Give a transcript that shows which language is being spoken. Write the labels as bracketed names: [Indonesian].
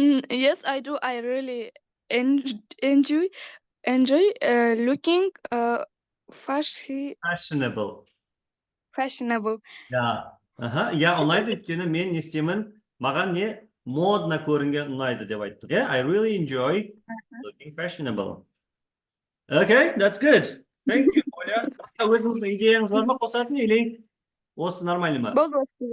[English] Yes, I do. I really enjoy looking fashionable. Yeah, [Kazakh] ұнайды, өйткені мен не істеймін? Маған не модна көрінген ұнайды деп айттық. [English] I really enjoy looking fashionable. Okay, that's good. Thank you, Оля. [Kazakh] Өзіңіздің идеяңыз бар ма қосатын, или осы нормально ма?